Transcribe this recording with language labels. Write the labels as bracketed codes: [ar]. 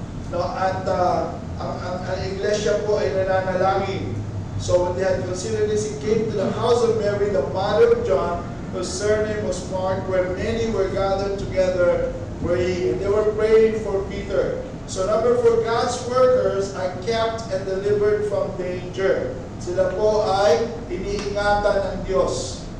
[tl] No, at ang iglesia po ay nananalangin. [en] So when they had considered this, he came to the house of Mary, the mother of John, whose surname was Mark, where many were gathered together praying. And they were praying for Peter. So number 4, God's workers are kept and delivered from danger. [tl] Sila po ay iniingatan ng Diyos.